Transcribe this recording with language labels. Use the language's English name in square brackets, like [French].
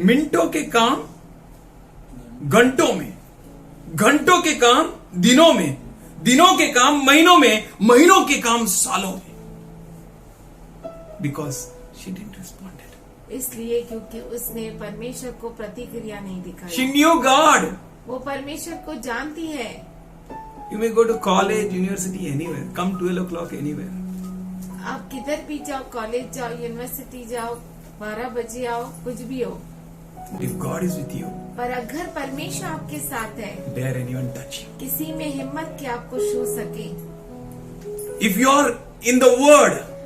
[Hindi] मिनटों के काम घंटों में, घंटों के काम दिनों में, दिनों के काम महीनों में, महीनों के काम सालों में, [English] because she didn't respond. [Hindi] इसलिए क्योंकि उसने परमेश्वर को प्रतिक्रिया नहीं दिखाई। [English] She knew God. [Hindi] वो परमेश्वर को जानती है। [English] You may go to college, university, anywhere. Come 12 o'clock anywhere. [Hindi] आप किधर भी जाओ, कॉलेज जाओ, यूनिवर्सिटी जाओ, 12 बजे आओ, कुछ भी हो, [English] If God is with you, [Hindi] पर अगर परमेश्वर आपके साथ है, [English] dare anyone touch you. [Hindi] किसी में हिम्मत कि आपको छू सके। [English] If you are in the Word,